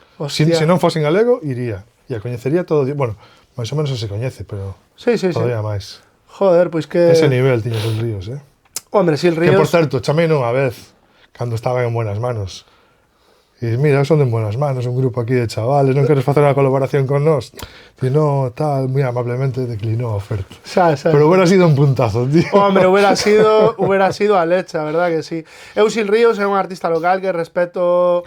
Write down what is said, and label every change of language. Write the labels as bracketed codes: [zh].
[gl] Se non fose en galego, iría. E a coñecería todo. Bueno, máis ou menos se coñece, pero Sí. todavía máis. Joder, pois que... Ese nivel tiña Sil Ríos, eh? Hombre, Sil Que, por Ríos... certo, chamei unha vez, cando estaba en buenas manos. E mira, son de buenas manos, un grupo aquí de chavales, non queres facer unha colaboración con nós? E no, tal, moi amablemente declinou a oferta. Sabes. [es] Pero hubiera sido un puntazo, tío. Hombre, hubiera sido a leche, a verdad que sí. [gl] Eu Sil Ríos é un artista local que respeto,